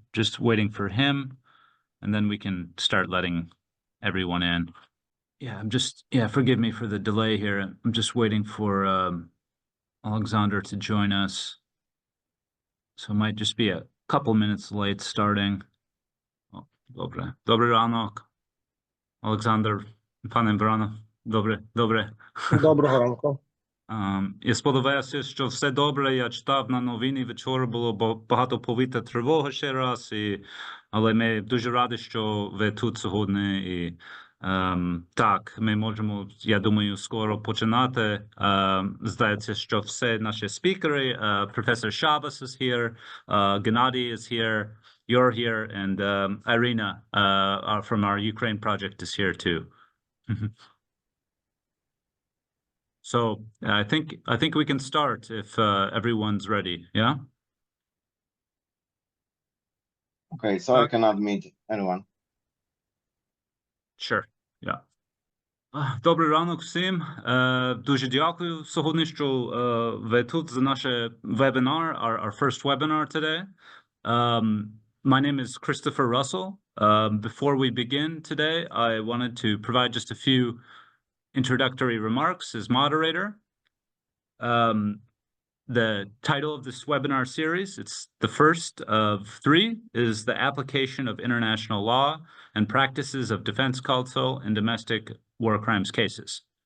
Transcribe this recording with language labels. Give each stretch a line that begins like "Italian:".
English: Just waiting for him, and then we can start letting everyone in. Yeah, forgive me for the delay here. I'm just waiting for Alexander to join us. So it might just be a couple minutes late starting.
Ukrainian: Oh, добре. Добрий ранок. Олександр, пане Баранов, добре. Доброго ранку. Я сподіваюся, що все добре. Я читав на новині, вчора було багато повітряна тривога ще раз, але ми дуже раді, що ви тут сьогодні. І так, ми можемо, я думаю, скоро починати. Здається, що все наші спікери, професор Шабас
English: is here, Gennady is here, you're here, and Irina from our Ukraine project is here too. So I think we can start if everyone's ready. Yeah. Okay, so I cannot meet anyone. Sure. Yeah.
Ukrainian: Добрий ранок всім. Дуже дякую сьогодні, що ви тут за наш webinar,
English: our first webinar today. My name is Christopher Russell. Before we begin today, I wanted to provide just a few introductory remarks as moderator. The title of this webinar series, it's the first of three, is the application of international law and practices of defense counsel in domestic war crimes cases.